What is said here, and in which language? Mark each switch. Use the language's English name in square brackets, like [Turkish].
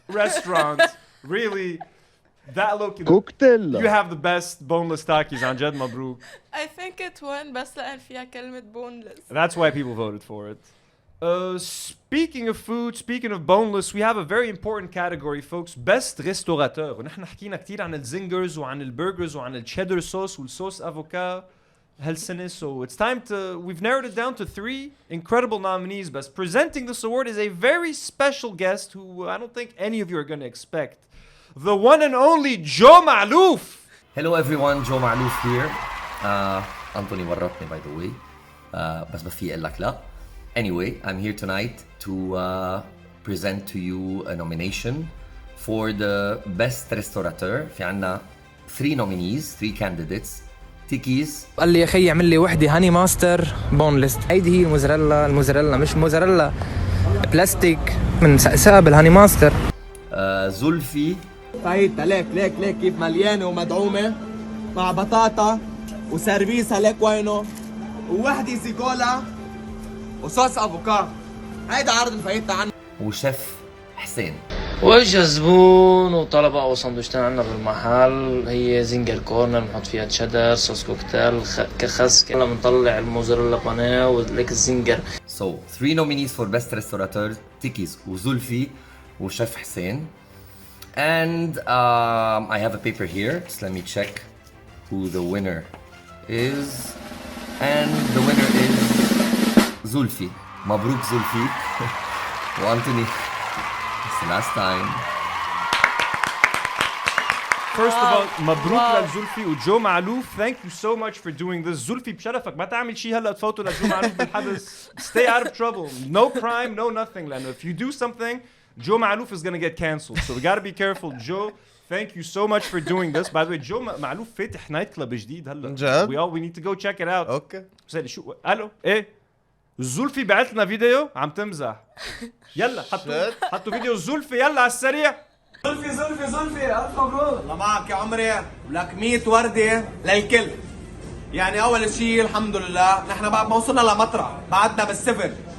[English] restaurant. Really, that look. Cocktail. You have the best boneless Takis. [Arabic] عن جد مبروك. [English] I think it won [Arabic] بس لأن فيها كلمة [English] boneless. That's why people voted for it. Speaking of food, speaking of boneless, we have a very important category, folks. Best Restauranteur. [Arabic] ونحن حكينا كتير عن الزنجرز وعن البرجرز وعن الشيدر صوص والصوص افوكا هالسنة. [English] So it's time to, we've narrowed it down to 3 incredible nominees. But presenting this award is a very special guest who I don't think any of you are going to expect. The one and only Joe Malouf. Hello everyone, Joe Malouf here. Anthony ورطني by the way. [Arabic] بس بفيق لك لا. [English] Anyway, I'm here tonight to present to you a nomination for the best restaurateur. [Arabic] في عنا 3 [English] nominees, 3 candidates. [Arabic] تيكيز قال لي يا خي اعمل لي وحده هاني ماستر بونلس. هيدي هي الموزاريلا مش موزاريلا بلاستيك من سقسها بالهاني ماستر. زلفي فايتها ليك كيف مليانه ومدعومه مع بطاطا وسيرفيسها ليك وينه ووحده سيكولا وصوص افوكادو. هيدا عرض مفايتها عنه. وشيف حسين واجا زبون وطلب اول سندويشتين عنا بالمحل هي زنجر كورنر بنحط فيها تشيدر صوص كوكتيل كخس هلا بنطلع الموزاريلا بانيه وليك الزنجر. [English] So 3 nominees for best restaurateur تيكيز وزلفي وشيف حسين. And I have a paper here. Just let me check who the winner is. And the winner is زلفي. [Arabic] مبروك زلفي. وأنتوني. [English] It's the last time. First of all, [Arabic] مبروك لزلفي وجو معلوف. [English] Thank you so much for doing this. [Arabic] زلفي بشرفك ما تعمل شيء هلا تفوتوا لجو معلوف بالحبس. [English] Stay out of trouble. No crime, no nothing. لأنه if you do something, Joe Malouf is gonna get cancelled. So we gotta be careful. Joe, thank you so much for doing this. By the way, Joe Malouf [Arabic] فاتح نايت كلاب جديد هلا. [English] We need to go check it out. [Arabic] اوكي. شو الو ايه زلفي بعت لنا فيديو عم تمزح. يلا حطوا فيديو زلفي يلا على السريع. زلفي الف مبروك. الله معك يا عمري ولك 100 ورده للكل. يعني اول شيء الحمد لله نحن بعد ما وصلنا لمطرح بعدنا بالصفر.